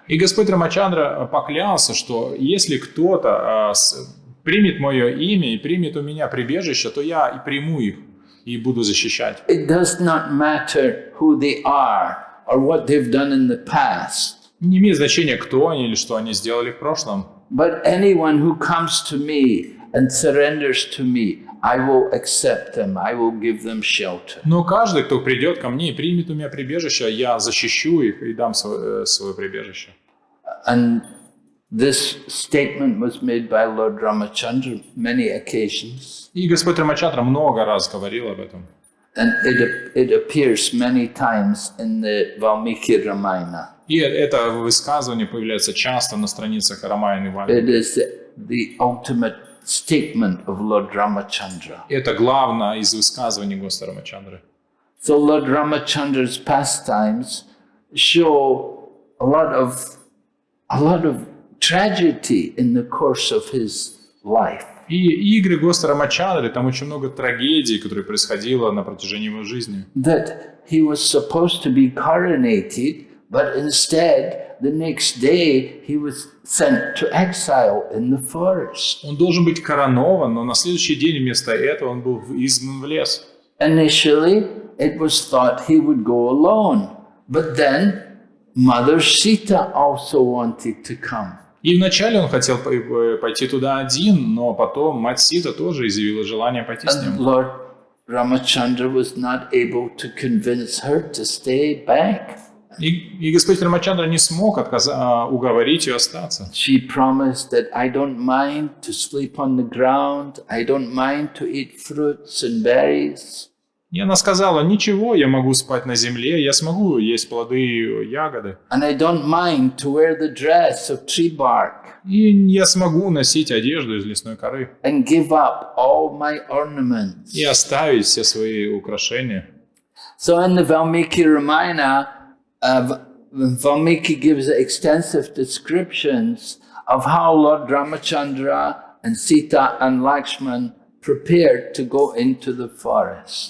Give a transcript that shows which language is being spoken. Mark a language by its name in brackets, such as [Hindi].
[Russian] И Господь Рамачандра поклялся, что если кто-то примет мое имя и примет у меня прибежище, то я и приму их и буду защищать. [English] It does not matter who they are or what they've done in the past. [Russian] Не имеет значения, кто они или что они сделали в прошлом. [English] But anyone who comes to me and surrenders to me, I will accept them, I will give them shelter. [Russian] Но каждый, кто придет ко мне и примет у меня прибежище, я защищу их и дам свое прибежище. [English] And this statement was made by Lord Ramachandra many occasions. [Russian] И Господь Рамачандра много раз говорил об этом. [English] And it appears many times in the Valmiki Ramayana. [Russian] И это высказывание появляется часто на страницах Рамаяны [English] It [Russian] Вальмики. [English] is the ultimate statement of Lord Ramachandra. [Russian] Это главное из высказываний Господа Рамачандры. [English] So Lord Ramachandra's pastimes show a lot of tragedy in the course of his life. [Russian] И игры Господа Рамачандры, там очень много трагедий, которые происходило на протяжении его жизни. [English] That he was supposed to be coronated, but instead, the next day, he was sent to exile in the forest. [Russian] Он должен быть коронован, но на следующий день вместо этого он был изгнан в лес. [English] Initially, it was thought he would go alone, but then Mother Sita also wanted to come. [Russian] И вначале он хотел пойти туда один, но потом мать Сита тоже изъявила желание пойти с [English] And [Russian] ним. [English] Lord Ramachandra was not able to convince her to stay back. [Russian] И Господь Рамачандра не смог уговорить ее остаться. [English] She promised that I don't mind to sleep on the ground, I don't mind to eat fruits and berries. [Russian] И она сказала: ничего, я могу спать на земле, я смогу есть плоды и ягоды. [English] And I don't mind to wear the dress of tree bark [Russian] И я смогу носить одежду из лесной коры. [English] and give up all my ornaments. [Russian] И оставить все свои украшения. [English] So in the Valmiki Ramayana, Valmiki gives extensive descriptions of how Lord Ramachandra and Sita and Lakshman prepared to go into the forest.